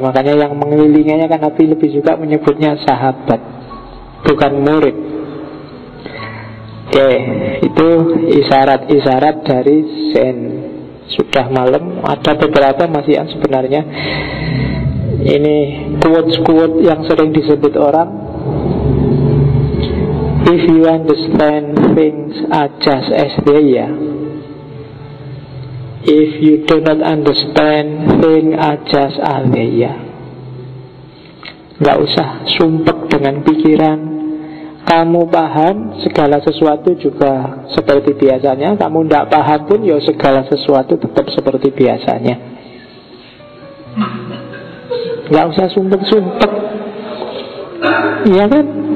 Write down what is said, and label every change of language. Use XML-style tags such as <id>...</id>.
<id>Makanya yang mengelilinginya kan Nabi lebih suka menyebutnya sahabat, bukan murid. Oke, itu isyarat-isyarat dari Zen. Sudah malam, ada beberapa masih yang sebenarnya. Ini quotes-quotes yang sering disebut orang.</id> <en>If you understand things are just as they are, if you do not understand things are just as they are.</en> <id>Gak usah sumpek dengan pikiran. Kamu paham segala sesuatu juga seperti biasanya. Kamu tidak paham pun ya segala sesuatu tetap seperti biasanya. Gak usah sumpek-sumpek. Iya kan?</id>